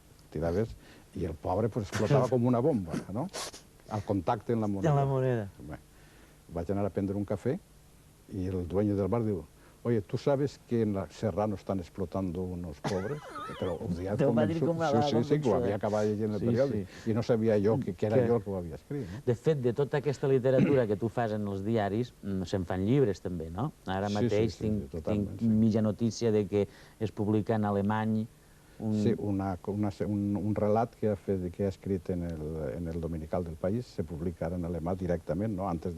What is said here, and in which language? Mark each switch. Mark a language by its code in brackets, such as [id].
[ca] Tiraves, i el pobre explotava com una bomba, al contacte amb la moneda. De la moneda. Vaig anar a prendre un cafè i el dueño del bar diu: [es] oye, ¿tú sabes que en la Serrano están explotando unos pobres? [ca] Però ho dia Te ho va dir com a sí, que ho havia acabat llegint el periòdic. I no sabia jo que era jo el que ho havia escrit. De fet, de tota aquesta literatura que tu fas en els diaris, se'n fan llibres també, no? Ara mateix tinc mitja notícia de que es publica en alemany sí, un relat que ha escrit en el Dominical del País se publica ara en alemà directament, no?